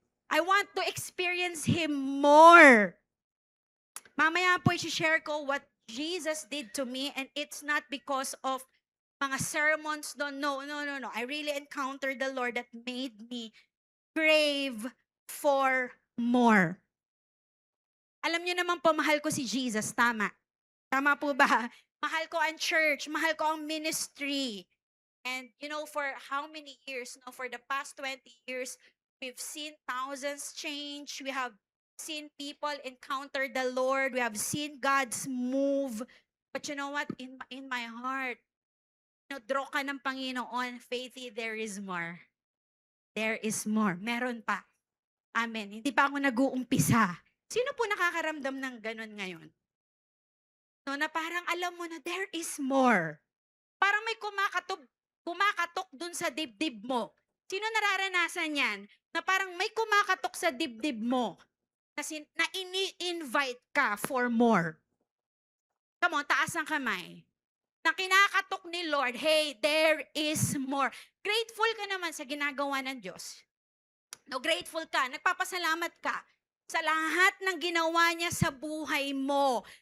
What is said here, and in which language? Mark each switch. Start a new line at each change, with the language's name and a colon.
English: I want to experience Him more.
Filipino: Mamaya po i-share ko
English: what Jesus did to me, and it's not because of
Filipino: mga
English: sermons. No. I really encountered the Lord that made me crave for more.
Filipino: Alam niyo naman po, mahal ko si Jesus, tama? Tama po ba? Mahal ko ang church, mahal ko ang ministry.
English: And for how many years? For the past 20 years, we've seen thousands change. We have seen people encounter the Lord. We have seen God's move. But you know what? In my heart, draw
Filipino: ka ng Panginoon,
English: Faithy, there is more. There is more.
Filipino: Meron pa.
English: Amen.
Filipino: Hindi pa ako nag-uumpisa. Sino po nakakaramdam ng ganun ngayon? Na parang alam mo na
English: there is more.
Filipino: Parang may kumakatok dun sa dibdib mo. Sino nararanasan yan? Na parang may kumakatok sa dibdib mo. Na ini-invite ka
English: for more. Come on,
Filipino: taas ang kamay. Na kinakatok ni Lord,
English: hey, there is more.
Filipino: Grateful ka naman sa ginagawa ng Diyos. Grateful ka, nagpapasalamat ka sa lahat ng ginawa niya sa buhay mo.